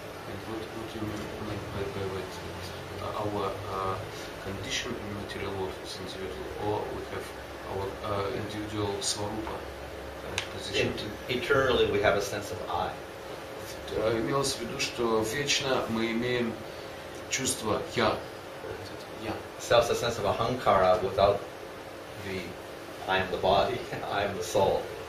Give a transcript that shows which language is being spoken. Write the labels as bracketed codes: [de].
[en] And what do you mean by our condition in material world is individual, or we have our individual svarupa position? Eternally we have a sense of I. [ru] Имелось в виду, что вечно мы имеем чувство я. [en] So it's a sense of ahankara without the I am the body, I am the soul.